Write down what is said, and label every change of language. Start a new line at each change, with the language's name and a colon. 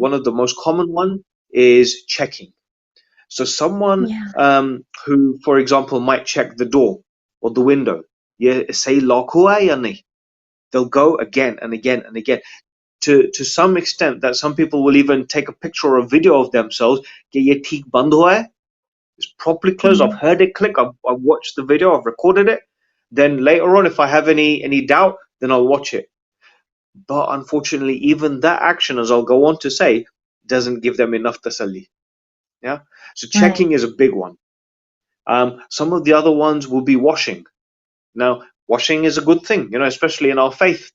English: one of the most common one is checking. So someone Yeah. who, for example, might check the door or the window, yeah, say lock
Hindi: hua hai ya nahi?
English: They'll go again and again and again. To some extent, that some people will even take a picture or a video of themselves.
Hindi: कि ये ठीक बंद हुआ है,
English: it's properly closed. I've Mm. heard it click. I've watched the video. I've recorded it. Then later on, if I have any doubt, then I'll watch it. But unfortunately, even that action, as I'll go on to say, doesn't give them enough tasalli. Yeah. So Right. checking is a big one. Some of the other ones will be washing. Now, washing is a good thing, especially in our faith.